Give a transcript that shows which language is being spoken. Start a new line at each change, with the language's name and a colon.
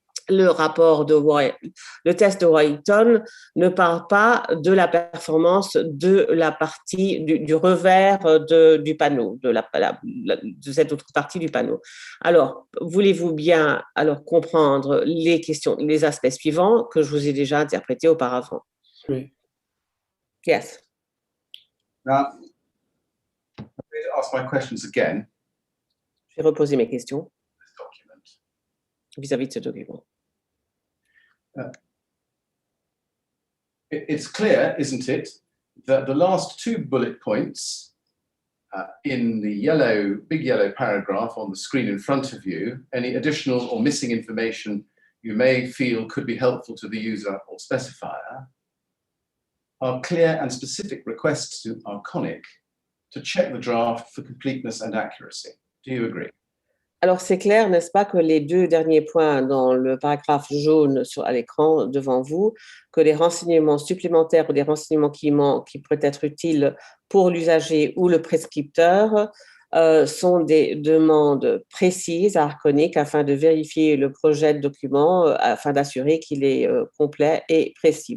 French: Le test de Washington ne parle pas de la performance de la partie du revers du panneau, de cette autre partie du panneau. Alors, voulez-vous bien comprendre les aspects suivants que je vous ai déjà interprétés auparavant? Oui.
English: Yes. Now, I'm going to ask my questions again.
French: Je vais reposer mes questions
English: This document.
French: vis-à-vis de ce document.
English: It's clear, isn't it, that the last two bullet points in the big yellow paragraph on the screen in front of you, any additional or missing information you may feel could be helpful to the user or specifier, are clear and specific requests to Arconic to check the draft for completeness and accuracy. Do you agree?
French: Alors, c'est clair, n'est-ce pas, que les deux derniers points dans le paragraphe jaune à l'écran devant vous, que les renseignements supplémentaires ou des renseignements qui pourraient être utiles pour l'usager ou le prescripteur sont des demandes précises à Arconic afin de vérifier le projet de document, afin d'assurer qu'il est complet et précis.